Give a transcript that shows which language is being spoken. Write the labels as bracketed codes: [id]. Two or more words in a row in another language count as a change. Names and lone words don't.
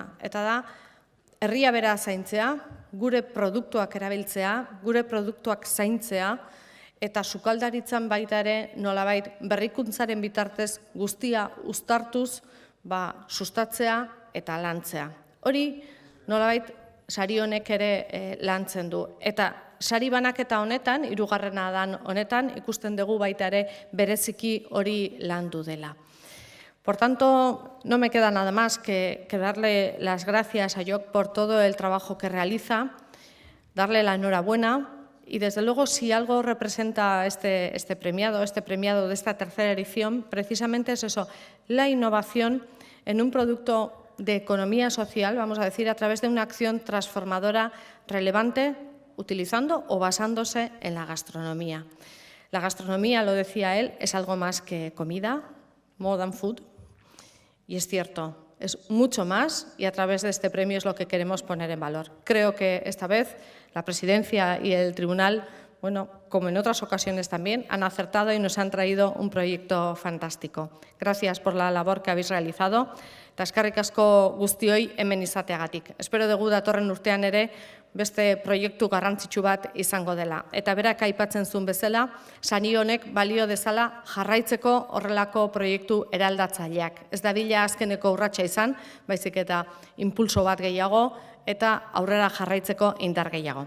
[eu] Eta da, herria bera zaintzea, gure produktuak erabiltzea, gure produktuak zaintzea, eta sukaldaritzan baita ere nolabait berrikuntzaren bitartez guztia uztartuz sustatzea eta lantzea. Hori nolabait sari honek ere lantzen du. Eta sari banaketa honetan, 3. dan honetan, ikusten dugu baita ere bereziki hori landu dela. [es] Por tanto, no me queda nada más que darle las gracias a Jock por todo el trabajo que realiza, darle la enhorabuena. Y desde luego, si algo representa este premiado de esta 3ª edición, precisamente es eso, la innovación en un producto de economía social, vamos a decir, a través de una acción transformadora relevante, utilizando o basándose en la gastronomía. La gastronomía, lo decía él, es algo más que comida, [en] more than food, [es] y es cierto, es mucho más, y a través de este premio es lo que queremos poner en valor. Creo que esta vez la Presidencia y el Tribunal, bueno, como en otras ocasiones también, han acertado y nos han traído un proyecto fantástico. Gracias por la labor que habéis realizado. [eu] Eta eskerrik asko guztioi hemen izateagatik. Espero dugu datorren urtean ere beste proiektu garrantzitsu bat izango dela. Eta berak aipatzen zuen bezala, sari honek balio dezala jarraitzeko horrelako proiektu eraldatzaileak. Ez dadila azkeneko urratsa izan, baizik eta impulso bat gehiago, eta aurrera jarraitzeko indar gehiago.